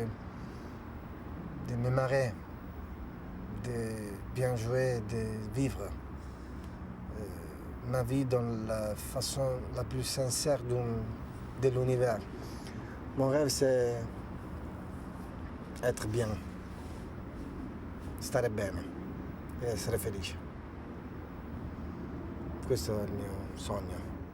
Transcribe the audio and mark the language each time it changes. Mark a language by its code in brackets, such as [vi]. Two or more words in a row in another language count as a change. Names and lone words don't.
[fr] de me marrer, de bien jouer, de vivre ma vie dans la façon la plus sincère de l'univers. Mon rêve, c'est être bien, [it] stare bene e essere felice. Questo è il mio sogno.